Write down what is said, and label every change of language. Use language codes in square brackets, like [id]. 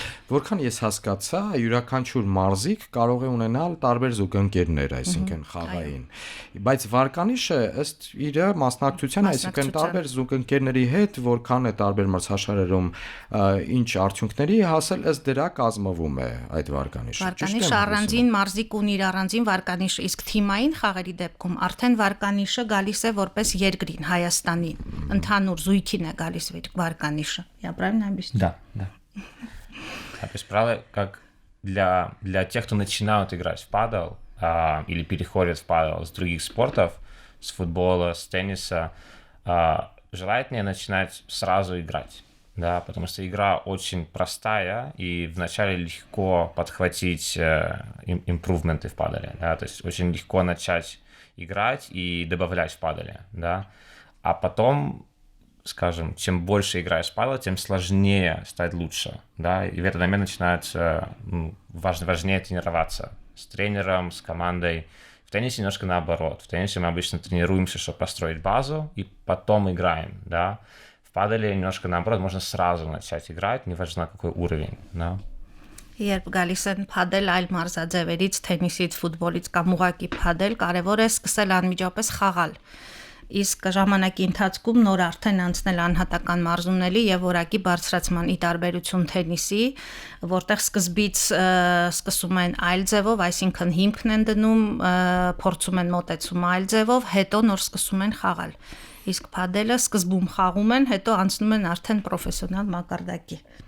[hy] Որքան ես հասկացա, յուրաքանչյուր մարզիկ կարող է ունենալ տարբեր զուգընկերներ, այսինքն խաղային, բայց վարկանիշը ըստ իր մասնակցության, այսինքն տարբեր զուգընկերների հետ, որքան է տարբեր մրցաշարերում ինչ արդյունքների հասել, ըստ դրա կազմվում է այդ վարկանիշը։ Վարկանիշը առանձին մարզիկ ունի իր առանձին վարկանիշը, իսկ թիմային խաղերի դեպքում արդեն վարկանիշը գալիս է որպես երկրին Հայաստանի, ընդհանուր զույգին է գալիս վարկանիշը։ [ru] Я правильно объясню? Да, да. То есть, правда, как для тех, кто начинают играть в падл или переходят в падл с других спортов, с футбола, с тенниса, желательнее начинать сразу играть, да, потому что игра очень простая, и вначале легко подхватить импрувменты в падле, да, то есть очень легко начать играть и добавлять в падле, да, а потом, скажем, чем больше играешь в падл, тем сложнее стать лучше, да, и в этот момент начинается важнее тренироваться с тренером, с командой. В теннисе немножко наоборот. В теннисе мы обычно тренируемся, чтобы построить базу, и потом играем, да. В паделе немножко наоборот, можно сразу начать играть, неважно какой уровень, да. [hy] Երբ գալիս են падել այլ մարզաձևերից, թենիսից, ֆուտբոլից կամ ուղղակի падել, կարևոր է սկսել անմիջապես խաղալ։ Իսկ ժամանակի ընթացքում նոր արդեն անցնել անհատական մարզումների եւ որակի բարձրացման ի տարբերություն թենիսի, որտեղ սկզբից սկսում են այլ ձևով, այսինքն հիմքն են դնում, փորձում են մոտեցում այլ ձևով, հետո նոր սկսում են խաղալ։ Իսկ падելը սկզբում խաղում են, հետո անցնում են արդեն պրոֆեսիոնալ մակարդակի։